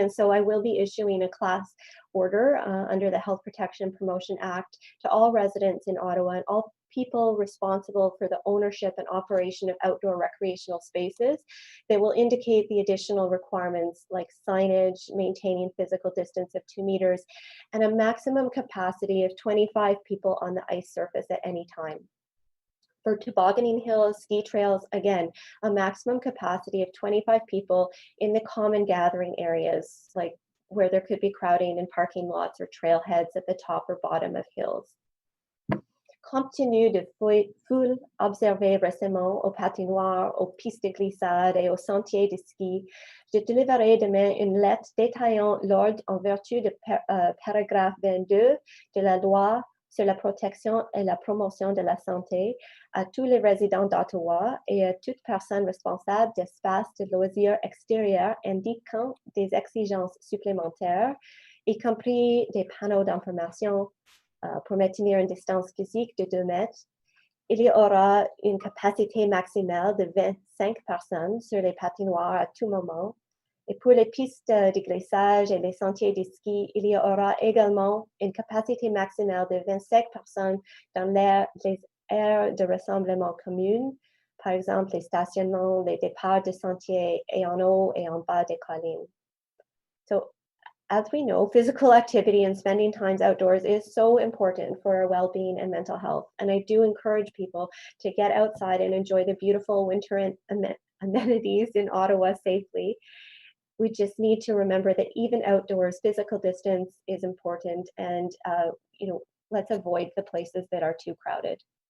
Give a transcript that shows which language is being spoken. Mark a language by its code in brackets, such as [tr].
[en] And so I will be issuing a class order under the Health Protection and Promotion Act to all residents in Ottawa and all people responsible for the ownership and operation of outdoor recreational spaces that will indicate the additional requirements like signage, maintaining physical distance of 2 meters, and a maximum capacity of 25 people on the ice surface at any time. For tobogganing hills, ski trails, again, a maximum capacity of 25 people in the common gathering areas, like where there could be crowding in parking lots or trailheads at the top or bottom of hills. [fr] Compte tenu de foules observées récemment aux patinoires, aux pistes de glissade et aux sentiers de ski, je délivrerai demain une lettre détaillant l'ordre en vertu du paragraphe 22 de la loi sur la protection et la promotion de la santé à tous les résidents d'Ottawa et à toute personne responsable d'espaces de loisirs extérieurs indiquant des exigences supplémentaires, y compris des panneaux d'information pour maintenir une distance physique de 2 mètres. Il y aura une capacité maximale de 25 personnes sur les patinoires à tout moment. Et pour les pistes de glissage et les sentiers de ski, il y aura également une capacité maximale de 25 personnes dans les aires de rassemblement communes, par exemple les stationnements, les départs de sentiers et en haut et en bas des collines. [en] So, as we know, physical activity and spending time outdoors is so important for our well-being and mental health. And I do encourage people to get outside and enjoy the beautiful winter amenities in Ottawa safely. We just need to remember that even outdoors, physical distance is important, and let's avoid the places that are too crowded.